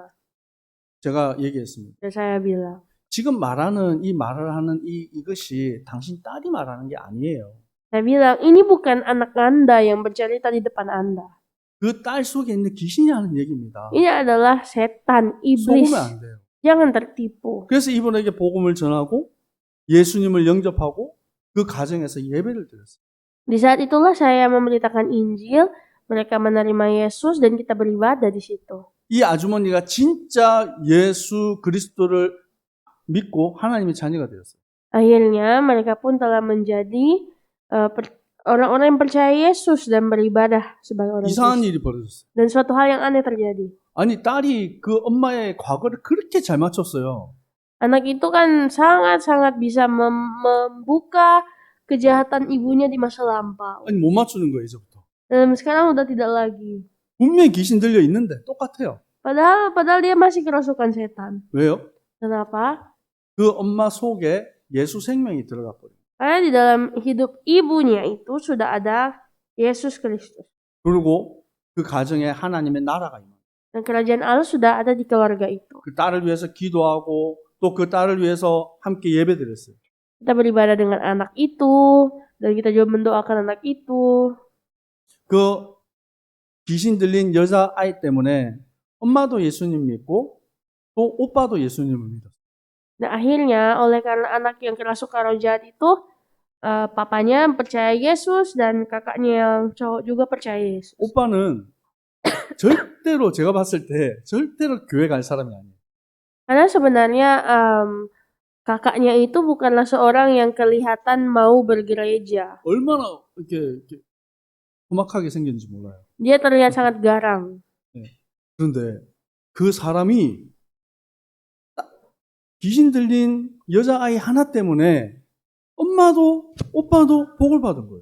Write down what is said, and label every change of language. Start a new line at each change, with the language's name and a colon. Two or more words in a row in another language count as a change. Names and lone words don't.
Korean: 제가 얘기했습니다.
Indonesian: Dan saya bilang,
Korean: 지금 이 말을 하는 이것이 당신 딸이 말하는 게 아니에요.
Indonesian: saya bilang, ini bukan anak Anda yang bercerita di depan Anda.
Korean: 그 딸 속에 있는 귀신이 하는 얘기입니다.
Indonesian: Ini adalah setan, iblis.
Korean: 속으면 안 돼요.
Indonesian: Jangan tertipu.
Korean: 그래서 이분에게 복음을 전하고 예수님을 영접하고 그 가정에서 예배를 드렸어요.
Indonesian: Di saat itulah saya memberitakan Injil, mereka menerima Yesus dan kita beribadah di situ.
Korean: 이 아주머니가 진짜 예수 그리스도를 믿고 하나님의 자녀가 되었어요.
Indonesian: Akhirnya mereka pun telah menjadi orang-orang yang percaya Yesus dan beribadah sebagai orang
Korean: 이상한
Indonesian: Kristen.
Korean: 일이 벌어졌어요.
Indonesian: Dan suatu hal yang aneh terjadi.
Korean: 아니 딸이 그 엄마의 과거를 그렇게 잘 맞췄어요.
Indonesian: Anak itu kan sangat-sangat bisa membuka kejahatan ibunya di masa lampau.
Korean: 아니 못 맞추는 거예요 이제부터.
Indonesian: Dan sekarang udah tidak lagi.
Korean: 분명히 귀신 들려 있는데 똑같아요.
Indonesian: Padahal dia masih kerasukan setan.
Korean: 왜요?
Indonesian: Kenapa?
Korean: 그 엄마 속에 예수 생명이 들어가 버려요.
Indonesian: Karena di dalam hidup ibunya itu sudah ada Yesus Kristus.
Korean: 그리고 그 가정에 하나님의 나라가 임해요.
Indonesian: Dan kerajaan Allah sudah ada di keluarga itu.
Korean: 그 딸을 위해서 기도하고 또 그 딸을 위해서 함께 예배드렸어요.
Indonesian: Kita beribadah dengan anak itu dan kita juga mendoakan anak itu.
Korean: 그 귀신 들린 여자 아이 때문에 엄마도 예수님 믿고 또 오빠도 예수님을 믿었어요.
Indonesian: Nah akhirnya oleh karena anak yang kerasukan roh jahat itu, papanya percaya Yesus dan kakaknya yang cowok juga percaya Yesus.
Korean: 오빠는 절대로 제가 봤을 때 절대로 교회 갈 사람이 아니에요.
Indonesian: Karena sebenarnya kakaknya itu bukanlah seorang yang kelihatan mau bergereja.
Korean: 얼마나 이렇게 험악하게 생겼는지 몰라요.
Indonesian: Dia terlihat sangat garang.
Korean: 그런데 그 사람이 귀신 들린 여자아이 하나 때문에 엄마도 오빠도 복을 받은 거예요.